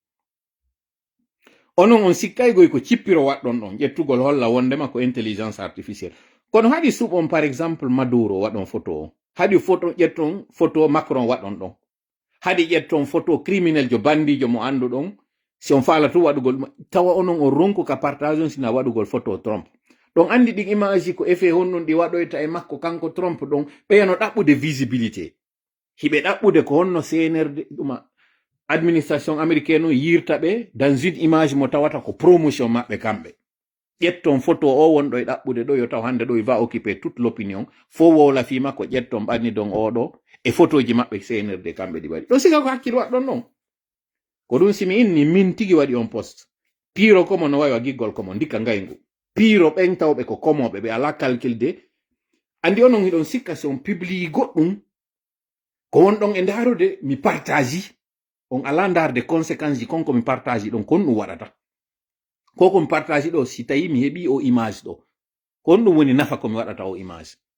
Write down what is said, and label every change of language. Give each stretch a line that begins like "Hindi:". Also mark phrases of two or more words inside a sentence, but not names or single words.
Fula: onon on sikkaygoy ko cippiro waɗɗon ɗon ƴettugol holla wondema ko
French: intelligence artificielle
Fula: kono haɗi suɓon
French: par exemple
Fula: Maduro waɗon photo o haɗi photo ƴetton photo Macron waɗon ɗon haɗi ƴetton photo criminel jo bandijo mo andu ɗon si on faala tu waɗugol tawa onon on ronku ka partage on sina waɗugol photo Trump ɗon andi ɗin image ko effet honnon ɗi waɗoyta e makko kanko Trump ɗon ɓeyano ɗaɓɓude visibilité hiɓe ɗaɓɓude ko honno CNRD ɗuma
French: administration américaine
Fula: yirta ɓe
French: dans une image
Fula: mo tawata ko promotion maɓɓe kamɓe ƴetton photo o wonɗo e ɗaɓɓude ɗo yo taw hande ɗo
French: va occuper toute l'opinion
Fula: fo wola fi makko ƴetton ɓanni don oɗo e photoji maɓɓe CNRD kamɓe ɗi waɗi ɗo siga ko hakkille waɗɗon ɗon ko ɗum simi inni min tigi waɗi on poste piiro komo no wawi wa giggol komo ndikka ngaygu piiro ɓen tawɓe ko komoɓe ɓe ala
French: calcul de
Fula: andi onon hiɗon sikka si on publie goɗɗum ko wonɗon e ndarude mi partage on ala ndarde conséquence ji konko mi partage ɗon kon ɗum waɗata koko mi partage ɗo si tawi mi heɓi o image ɗo kon ɗum woni nafa komi waɗata o image